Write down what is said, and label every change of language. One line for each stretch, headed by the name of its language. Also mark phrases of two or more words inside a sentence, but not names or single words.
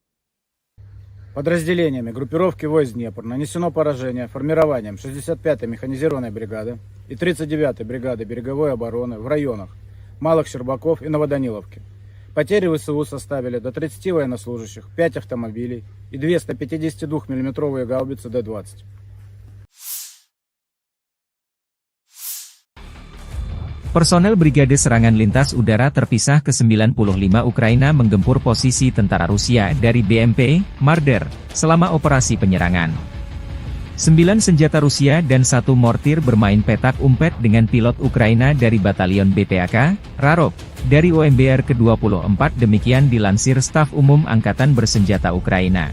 Russian: Подразделениями группировки войск «Днепр» нанесено поражение формированием 65-й механизированной бригады и 39-й бригады береговой обороны в районах Малых Щербаков и Новоданиловки. Потери ВСУ составили до 30 военнослужащих, 5 автомобилей и 2 152 миллиметровые гаубицы Д-20.
Indonesian: Personel Brigade Serangan Lintas Udara Terpisah ke-95 Ukraina menggempur posisi tentara Rusia dari BMP, Marder, selama operasi penyerangan. 9 senjata Rusia dan 1 mortir bermain petak umpet dengan pilot Ukraina dari Batalion BPAK, Rarov, dari OMBR ke-24 demikian dilansir Staf Umum Angkatan Bersenjata Ukraina.